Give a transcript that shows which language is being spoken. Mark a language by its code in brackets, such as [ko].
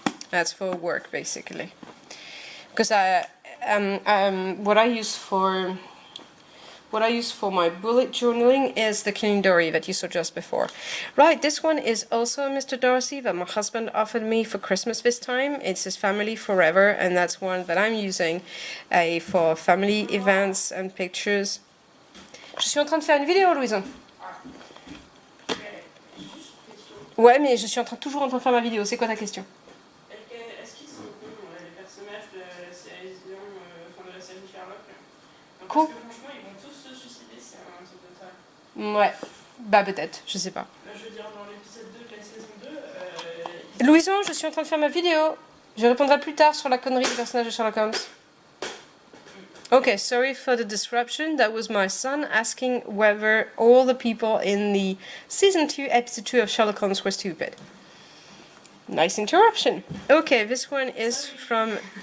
[en] That's for work, basically. Because what I use for my bullet journaling is the Kindle that you saw just before. Right, this one is also a Mr. Darcy that my husband offered me for Christmas this time. It's his Family Forever, and that's one that I'm using for family events and pictures. [fr] Je suis en train de faire une vidéo, Louison. Ouais, mais je suis toujours en train de faire ma vidéo. C'est quoi ta question? Est-ce qu'ils sont cons, les personnages de la série de la série Sherlock? Cool. Parce que franchement, ils vont tous se suicider, c'est un truc de ça. Ouais, bah peut-être, je sais pas. Là, je veux dire, dans l'épisode 2 de la saison 2... Louison, je suis en train de faire ma vidéo. Je répondrai plus tard sur la connerie du personnage de Sherlock Holmes. [en] Okay, sorry for the disruption. That was my son asking whether all the people in the season 2, episode 2 of Sherlock Holmes were stupid. Nice interruption. Okay, this one is from...